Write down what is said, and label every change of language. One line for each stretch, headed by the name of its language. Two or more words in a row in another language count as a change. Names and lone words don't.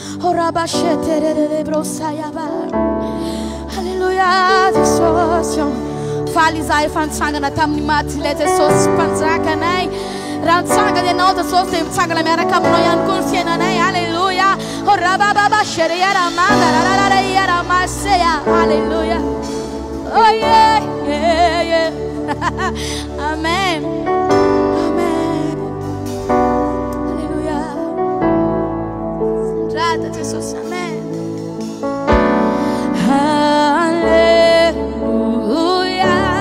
Malagasy: Alleluia Jesosy. Faly izahay efa nitsangana tamin'ny maty ilay Jesosy mpanjakanay. Raha nitsangana ianao Jesosy dia mitsangana miaraka aminao ihany koa ny fiainanay. Alleluia. Alleluia.
English: Oh yeah, yeah, yeah. Amen.
Malagasy: Amen. Alleluia. Sandrata Jesus. Amen. Alleluia.